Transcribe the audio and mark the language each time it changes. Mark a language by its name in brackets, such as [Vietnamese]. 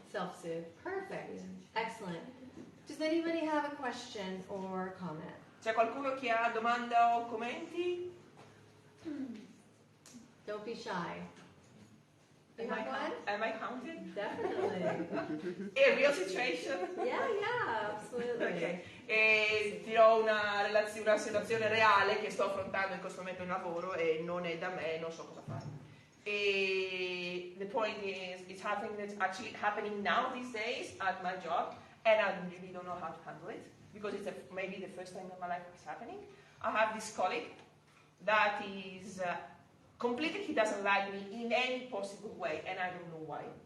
[English] Self-soothe. Perfect. Excellent. Does anybody have a question or comment? [Italian] C'è qualcuno che ha domanda o commenti? [English] Don't be shy. You have one? Am I counted? Definitely. A real situation? Yeah, absolutely. Ok. [Italian] E dirò una situazione reale che sto affrontando in questo momento in lavoro e non è da me, non so cosa fare. [English] E the point is, it's actually happening now these days at my job, and I really don't know how to handle it because it's maybe the first time in my life it's happening. I have this colleague that is completely, he doesn't like me in any possible way, and I don't know why.